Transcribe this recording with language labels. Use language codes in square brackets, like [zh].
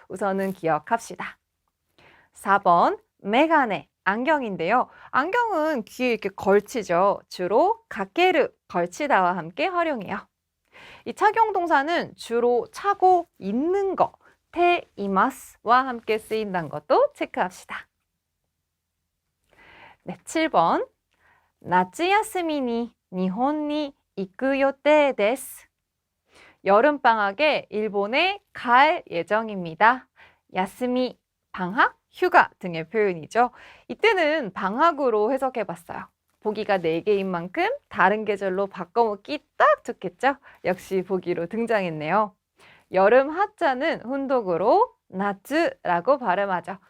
[ko] 우선은 기억합시다. 4번, 메가네, 안경인데요. 안경은 귀에 이렇게 걸치죠. 주로 가케르, 걸치다와 함께 활용해요. 이 착용 동사는 주로 차고 있는 거, 테이마스와 함께 쓰인다는 것도 체크합시다. 네, 7번. [ja] 夏休みに日本に行く予定です. [ko] 여름방학에 일본에 갈 예정입니다. 야스미, 방학, 휴가 등의 표현이죠. 이때는 방학으로 해석해봤어요. 보기가 4개인 만큼 다른 계절로 바꿔먹기 딱 좋겠죠? 역시 보기로 등장했네요. 여름 하자는 훈독으로 나츠라고 발음하죠.